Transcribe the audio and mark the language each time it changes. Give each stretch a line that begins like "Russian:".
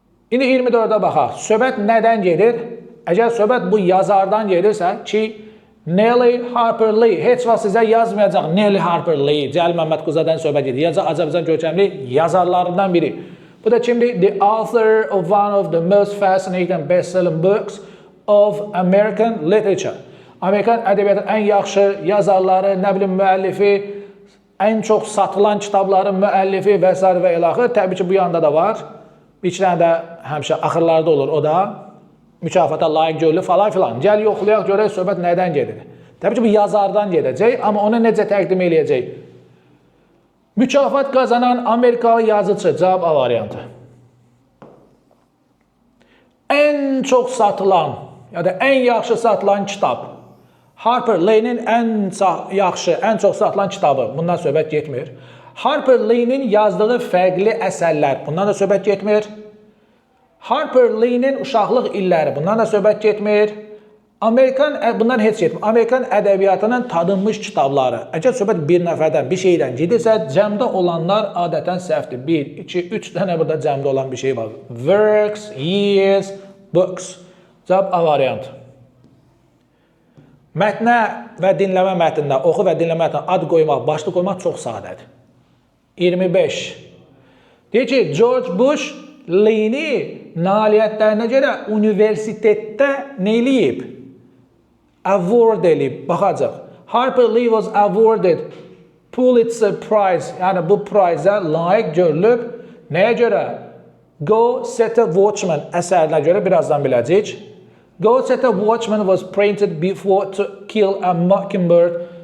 Azerbaijani: İndi 24-də baxaq. Söhbət nədən gedir? Əgər söhbət bu yazardan gedirsə ki, Nellie Harper Lee. Heç vaxt sizə yazmayacaq Nellie Harper Lee. Cəlil Məmmədquluzadən söhbət gedir. Yazaq Azərbaycan görkəmli yazarlarından biri. Bu da kimdir?
English: The author of one of the most fascinating best-selling books of American literature.
Azerbaijani: Amerikan ədəbiyyatının ən yaxşı yazarları, nə bilim, müəllifi, ən çox satılan kitabların müəllifi və s. və ilaxır. Təbii ki, bu yanda da var. Bir iki dənə də həmişə axırlarda olur o da. Mükafata layiq görülür falan filan. Gəl yoxlayaq, görək söhbət nədən gedir. Təbii ki, bu yazardan gedəcək, amma onu necə təqdim eləyəcək? Mükafat qazanan Amerikalı yazıcı, cavab A variantı. Ən çox satılan ya da ən yaxşı satılan kitab. Harper Lee'nin ən yaxşı, ən çox satılan kitabı. Bundan söhbət getmir. Harper Lee'nin yazdığı fərqli əsərlər. Bundan da söhbət getmir. Harper Lee'nin uşaqlıq illəri. Bundan da söhbət getmir. Bundan heç getmir. Amerikan ədəbiyyatının tanınmış kitabları. Əgər söhbət bir nəfərdən, bir şeydən gedirsə, cəmdə olanlar adətən səhvdir. 1, 2, 3 dənə burada cəmdə olan bir şey var.
English: Works, years, books.
Azerbaijani: Cavab A variantı. Mətnə və dinləmə mətnində, oxu və dinləmə mətnində ad qoymaq, başlıq qoymaq çox sadədir. 25. Deyir ki, George Bush Lee-ni nailiyyətlərinə görə universitetdə nə eləyib? Award eləyib, baxacaq.
English: Harper Lee was awarded Pulitzer Prize,
Azerbaijani: yəni bu prize layiq görülüb. Nəyə görə? Go Set a Watchman əsərinə görə birazdan biləcək.
English: Go Set a Watchman was printed before To Kill a Mockingbird.